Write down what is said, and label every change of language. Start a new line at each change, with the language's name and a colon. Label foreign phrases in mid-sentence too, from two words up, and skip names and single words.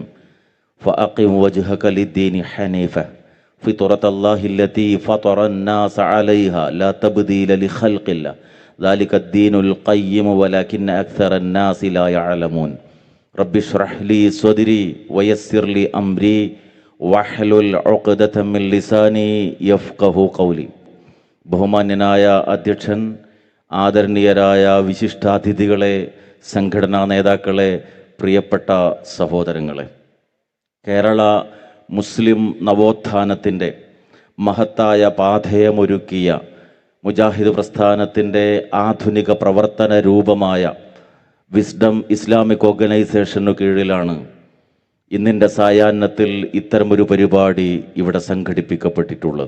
Arabic: فأقم وجهك للدين حنيفة فطرة الله التي فطر الناس عليها لا تبديل لخلق الله ذلك الدين القيم ولكن أكثر الناس لا يعلمون. رب اشرح لي صدري ويسر لي أمري واحلل عقدة من لساني يفقه قولي.
Malayalam: ബഹുമാന്യനായ അധ്യക്ഷൻ, ആദരണീയരായ വിശിഷ്ടാതിഥികളെ, സംഘടനാ നേതാക്കളെ, പ്രിയപ്പെട്ട സഹോദരങ്ങളെ, കേരള മുസ്ലിം നവോത്ഥാനത്തിൻ്റെ മഹത്തായ പാഥേയമൊരുക്കിയ മുജാഹിദ് പ്രസ്ഥാനത്തിൻ്റെ ആധുനിക പ്രവർത്തന രൂപമായ വിസ്ഡം ഇസ്ലാമിക് ഓർഗനൈസേഷനു കീഴിലാണ് ഇന്നിൻ്റെ സായാഹ്നത്തിൽ ഇത്തരമൊരു പരിപാടി ഇവിടെ സംഘടിപ്പിക്കപ്പെട്ടിട്ടുള്ളത്.